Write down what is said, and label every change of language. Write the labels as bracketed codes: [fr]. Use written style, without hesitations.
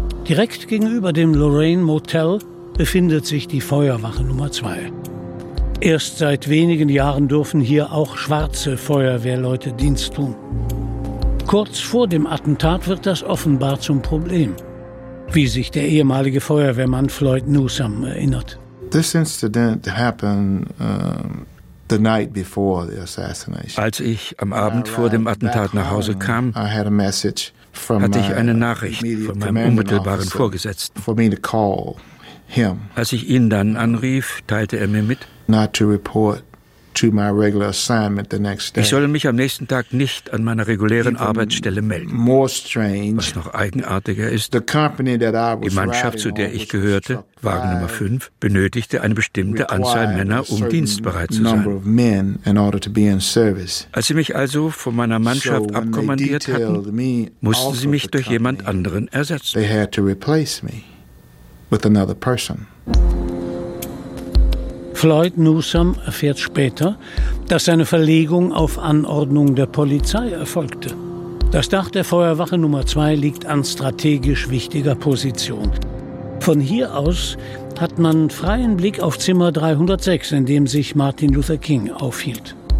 [de] Direkt gegenüber dem Lorraine Motel befindet sich die Feuerwache Nummer 2. Erst seit wenigen Jahren dürfen hier auch schwarze Feuerwehrleute Dienst tun. Kurz vor dem Attentat wird das offenbar zum Problem, wie sich der ehemalige Feuerwehrmann Floyd Newsom erinnert. [en] This incident happened the night before the assassination. [de] Als ich am Abend vor dem Attentat nach Hause kam, hatte ich eine Nachricht von meinem unmittelbaren Vorgesetzten. [en] For me to call him. [de] Als ich ihn dann anrief, teilte er mir mit, [en] not to report to my regular assignment the next day. [de] Ich solle mich am nächsten Tag nicht an meiner regulären Arbeitsstelle melden. [en] More strange, [de] was noch eigenartiger ist, [en] the company that I was [de] die Mannschaft, zu der ich gehörte, Wagen Nummer 5, benötigte eine bestimmte Anzahl Männer, um dienstbereit zu sein. Als sie mich also von meiner Mannschaft abkommandiert hatten, mussten sie mich durch jemand anderen ersetzen. [en] They had to replace me with another person. [de] Floyd Newsom erfährt später, dass seine Verlegung auf Anordnung der Polizei erfolgte. Das Dach der Feuerwache Nummer 2 liegt an strategisch wichtiger Position. Von hier aus hat man freien Blick auf Zimmer 306, in dem sich Martin Luther King aufhielt.